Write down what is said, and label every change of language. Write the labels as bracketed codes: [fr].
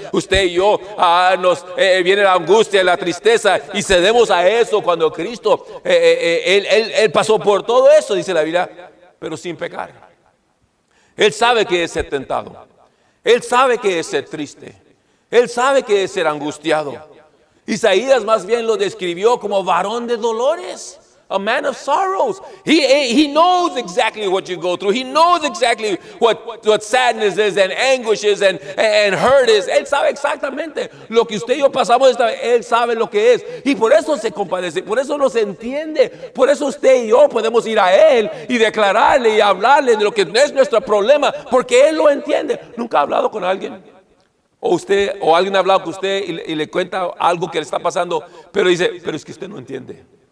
[es] Usted y yo viene la angustia y la tristeza y cedemos a eso cuando Cristo, él pasó por todo eso, dice la Biblia, pero sin pecar. Él sabe que es ser tentado. Él sabe que es ser triste. Él sabe que es ser angustiado. Isaías más bien lo describió como varón de dolores. [en] A man of sorrows. He knows exactly what you go through. He knows exactly what sadness is and anguish is and hurt is. [es] Él sabe exactamente lo que usted y yo pasamos esta vez. Él sabe lo que es. Y por eso se compadece, por eso nos entiende. Por eso usted y yo podemos ir a Él y declararle y hablarle de lo que no es nuestro problema, porque Él lo entiende. ¿Nunca ha hablado con alguien? O alguien ha hablado con usted y le cuenta algo que le está pasando, pero dice, pero es que usted no entiende.